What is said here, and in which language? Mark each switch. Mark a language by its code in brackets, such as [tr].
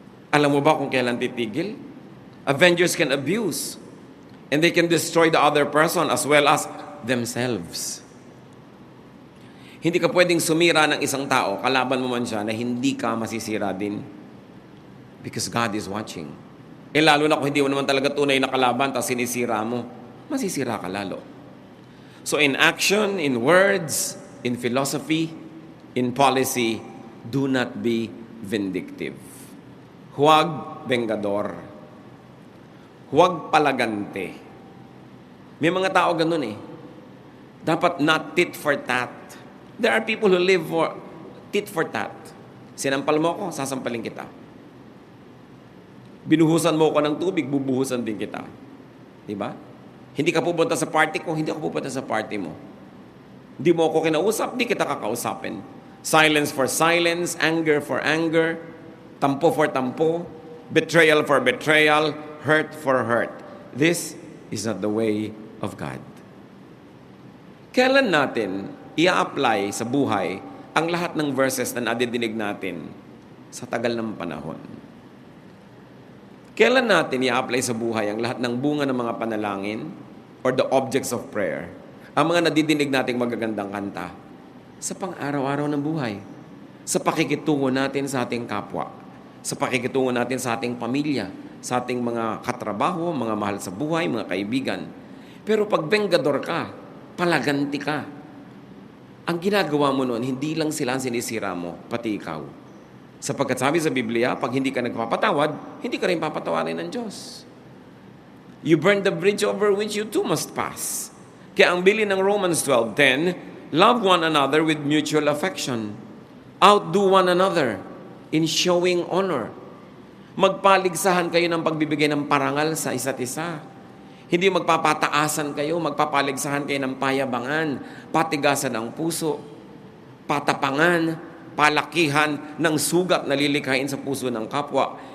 [tl] Alam mo ba kung kailan titigil? [en] Avengers can abuse. And they can destroy the other person as well as themselves. [tl] Hindi ka pwedeng sumira ng isang tao, kalaban mo man siya, na hindi ka masisira din. [en] Because God is watching. [tl] Lalo na kung hindi mo naman talaga tunay na kalaban, tapos sinisira mo, masisira ka lalo. [en] So in action, in words, in philosophy, in policy, do not be vindictive. [tl] Huwag vengador. Huwag palagante. May mga tao ganun Dapat [en] not tit for tat. There are people who live for tit for tat. [tl] Sinampal mo ako, sasampalin kita. Binuhusan mo ako ng tubig, bubuhusan din kita. Diba? Hindi ka pupunta sa party ko, hindi ako pupunta sa party mo. Hindi mo ako kinausap, di kita kakausapin. [en] Silence for silence, anger for anger, tampo for tampo, betrayal for betrayal, hurt for hurt. This is not the way of God. [tl] Kailan natin i-apply sa buhay ang lahat ng verses na nadidinig natin sa tagal ng panahon? Kailan natin i-apply sa buhay ang lahat ng bunga ng mga panalangin [en] or the objects of prayer? [tl] Ang mga nadidinig nating magagandang kanta sa pang-araw-araw ng buhay, sa pakikitungo natin sa ating kapwa, sa pakikitungo natin sa ating pamilya, sa ating mga katrabaho, mga mahal sa buhay, mga kaibigan. Pero pag bengador ka, palaganti ka, ang ginagawa mo noon, hindi lang sila ang sinisira mo, pati ikaw. Sapagkat sabi sa Biblia, pag hindi ka nagpapatawad, hindi ka rin papatawarin ng Diyos. [en] You burn the bridge over which you too must pass. [tl] Kaya ang bilin ng [en] Romans 12:10, love one another with mutual affection. Outdo one another in showing honor. [tl] Magpaligsahan kayo ng pagbibigay ng parangal sa isa't isa. Hindi magpapataasan kayo, magpapaligsahan kayo ng payabangan, patigasan ng puso, patapangan, palakihan ng sugat na lilikhain sa puso ng kapwa.